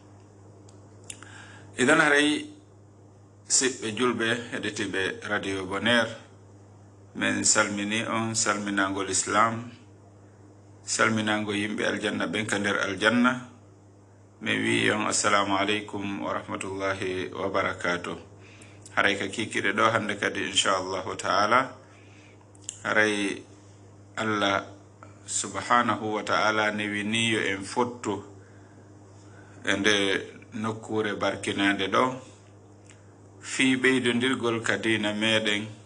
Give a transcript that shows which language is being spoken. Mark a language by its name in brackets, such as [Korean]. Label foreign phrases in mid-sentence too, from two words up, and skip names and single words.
[Fula] idan haray siɓɓe julɓe heɗitiɓe radio Bonheur, min salmini on salminagol islam, salminago yimɓe aljanna ɓen ka nder aljanna. mi wi on [Arabic] السلام عليكم ورحمة الله وبركاته. [Fula] haray ka kikiɗe ɗo hande kadi [Arabic] إن شاء الله تعالى, [Fula] haray [Arabic] الله سبحانه وتعالى [Fula] newiniyo en fottu e nde nokkure barkinande ɗo fi ɓeydodirgol ka dina meɗen.